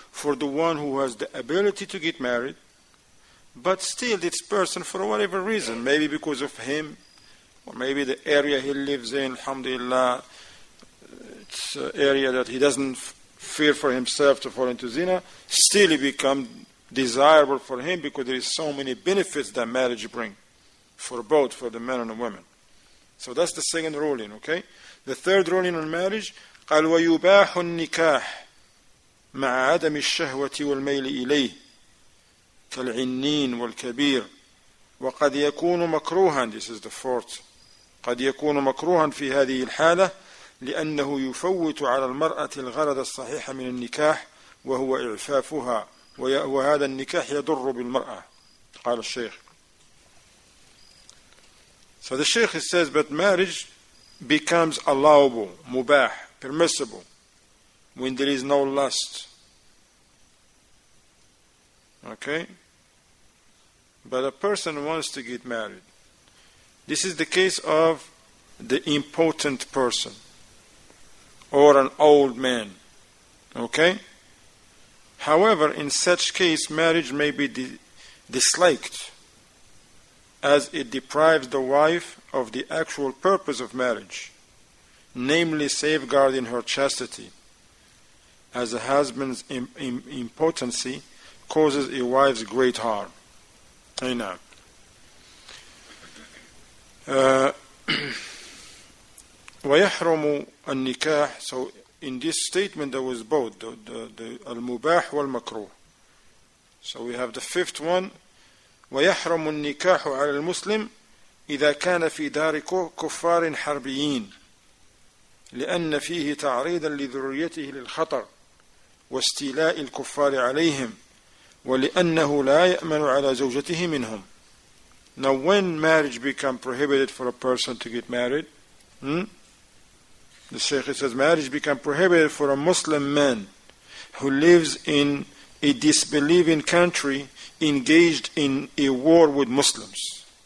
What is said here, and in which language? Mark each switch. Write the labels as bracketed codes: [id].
[en] For the one who has the ability to get married, but still this person, for whatever reason, maybe because of him, or maybe the area he lives in, alhamdulillah, it's an area that he doesn't fear for himself to fall into zina, still it becomes desirable for him because there is so many benefits that marriage brings, for both, for the men and the women. So that's the second ruling, okay? [ar] The third ruling on marriage, قال ويباح النكاح مع عدم الشهوة والميل إليه كالعنين والكبير وقد يكون مكروها. [en] This is the fourth. [ar] قد يكون مكروها في هذه الحالة لأنه يفوت على المرأة الغرض الصحيح من النكاح وهو إعفافها وهذا النكاح يضر بالمرأة. قال الشيخ. [en] So the Shaykh says, but marriage becomes allowable, mubah, permissible, when there is no lust. Okay? But a person wants to get married. This is the case of the impotent person or an old man. Okay? However, in such case, marriage may be disliked, as it deprives the wife of the actual purpose of marriage, namely safeguarding her chastity, as a husband's impotency causes a wife's great harm. I know. [ar] ويحرم النكاح. [en] So in this statement there was both the al-mubah wal-makruh. So we have the fifth one. [ar] ويحرم النكاح على المسلم إذا كان في دار كفار حربيين لأن فيه تعريضا لذريته للخطر واستيلاء الكفار عليهم ولأنه لا يأمن على زوجته منهم. [en] Now when marriage becomes prohibited for a person to get married, the Shaykh says marriage becomes prohibited for a Muslim man who lives in a disbelieving country engaged in a war with Muslims.